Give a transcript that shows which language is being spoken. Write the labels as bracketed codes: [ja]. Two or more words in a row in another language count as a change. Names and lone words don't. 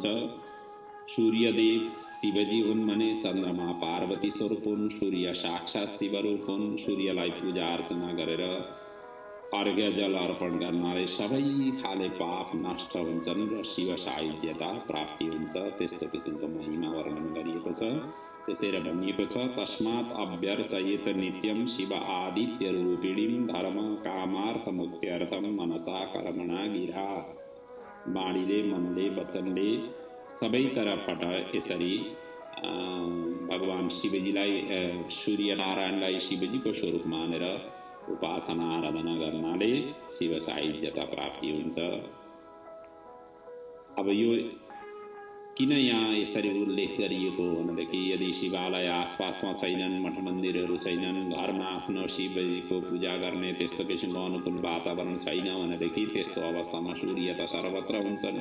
[ne] सूर्यदेव शिवजी हुन् भने चन्द्रमा पार्वती स्वरूप हुन्, सूर्य साक्षात् शिवरूप हुन्। सूर्यलाई पूजा अर्चना गरेर अर्घ्य जल अर्पण गर्नाले सबै खाले पाप नष्ट हुन्छन् र शिव सायुज्यता प्राप्ति हुन्छ। त्यस्तो किसिमको महिमा वर्णन गरिएको छ। त्यसैले भनिएको छ, [sa] तस्मात् अभ्यर्चयेत नित्यं शिव आदित्य रूपिणीं धर्म कामार्थ मुक्त्यर्थम मनसा कर्मणा गिरा। [ne] बाणीले, मनले, वचनले सबै तर्फबाट यसरी भगवान शिवजीलाई, सूर्यनारायणलाई शिवजीको स्वरूप मानेर उपासना आराधना गर्नाले शिव सायुज्यता प्राप्ति हुन्छ। अब यो किन यहाँ यसरी उल्लेख गरिएको भनेदेखि यदि शिवालय आसपासमा छैनन्, मठ मन्दिरहरू छैनन्, घरमा आफ्नो शिवजीको पूजा गर्ने त्यस्तो किसिमको अनुकूल वातावरण छैन भनेदेखि त्यस्तो अवस्थामा सूर्य त सर्वत्र हुन्छन्।